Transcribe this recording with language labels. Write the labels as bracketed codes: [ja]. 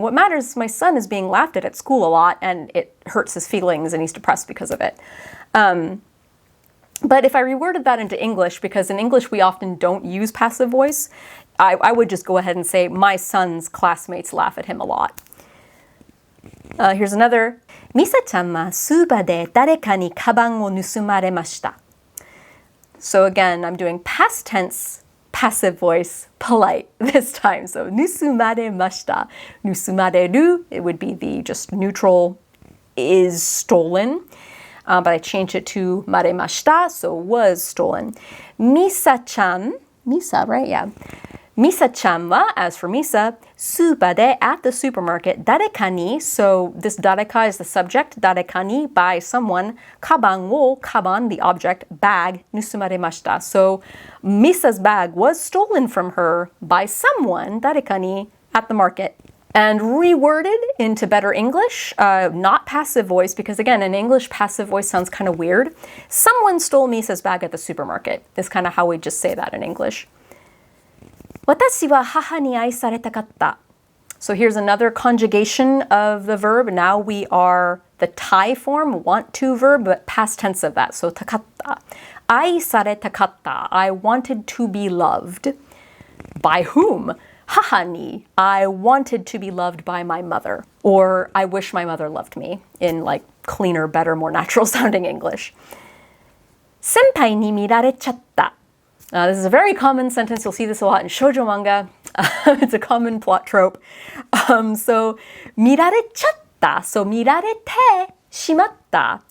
[en] What matters is my son is being laughed at school a lot and it hurts his feelings and he's depressed because of it. But if I reworded that into English, because in English we often don't use passive voice, I would just go ahead and say my son's classmates laugh at him a lot. Here's another. [ja] Misaちゃんはスーパーで誰かにカバンを盗まれました. [en] So again, I'm doing past tense, passive voice, polite this time. So 盗まれました. 盗まれる, it would be the just neutral is stolen. But I changed it to まれました, so was stolen. Misa-chan, Misa, right? Yeah. Misa-chan wa, as for Misa, スーパーで at the supermarket, 誰かに, so this 誰か is the subject, 誰かに by someone, カバンを kaban, the object, bag, 盗まれました. So Misa's bag was stolen from her by someone, 誰かに at the market. And reworded into better English, not passive voice, because again, in English, passive voice sounds kind of weird. Someone stole Misa's bag at the supermarket is kind of how we just say that in English. [ja] 私は母に愛されたかった. [en] So here's another conjugation of the verb. Now we are the Thai form, want to verb, but past tense of that. So たかった.愛されたかった.I wanted to be loved. By whom? 母に, I wanted to be loved by my mother. Or I wish my mother loved me in like cleaner, better, more natural sounding English. [ja] 先輩に見られちゃった. [en] This is a very common sentence. You'll see this a lot in shoujo manga. It's a common plot trope. So 見られちゃった. So 見られてしまった.